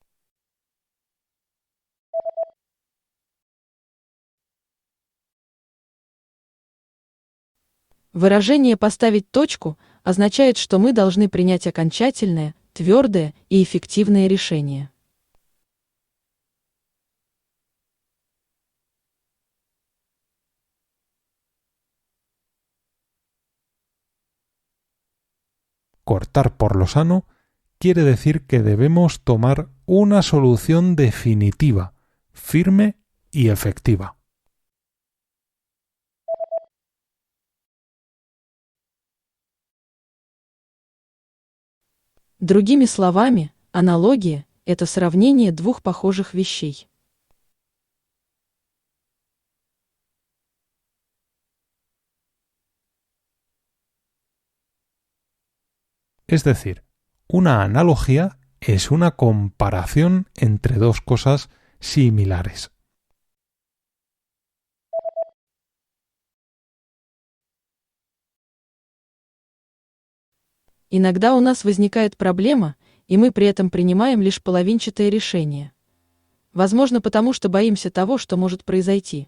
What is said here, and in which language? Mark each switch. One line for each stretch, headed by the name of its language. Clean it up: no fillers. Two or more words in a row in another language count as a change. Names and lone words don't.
Russian: Выражение «поставить точку» означает, что мы должны принять окончательное, твердое и эффективное решение.
Spanish: Cortar por lo sano quiere decir que debemos tomar una solución definitiva, firme y efectiva.
Russian: Другими словами, аналогия – это сравнение двух похожих вещей.
Spanish: Es decir, una analogía es una comparación entre dos cosas similares.
Russian: Иногда у нас возникает проблема, и мы при этом принимаем лишь половинчатое решение. Возможно, потому что боимся того, что может произойти.